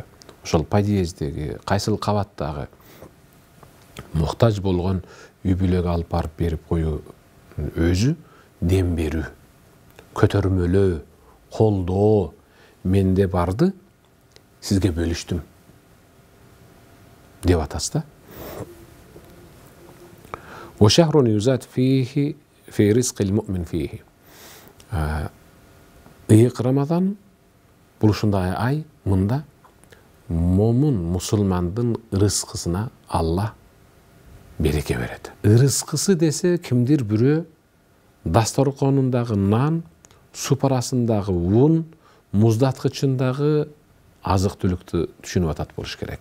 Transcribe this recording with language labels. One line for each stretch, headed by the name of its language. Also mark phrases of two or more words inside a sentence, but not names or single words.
Kyrgyz: Ошол подъездеги, кайсыл кабаттагы муктаж болгон үй бүлөгө алып барып берип коюу өзү дем берүү, көтөрмөлөө, колдоо, менде барды сизге бөлүштүм деп атасыз да.
Arabic: وشهر يزاد فيه في رزق المؤمن فيه.
Kyrgyz: Ыйык Рамазан бул ушундай ай, мында момун мусулмандын рызкысына Алла береке берет. Рызкысы десе кимдир бирөө дасторконундагы нан, супарасындагы ун, муздаткычындагы азык-түлүктү түшүнүп атат болуш керек.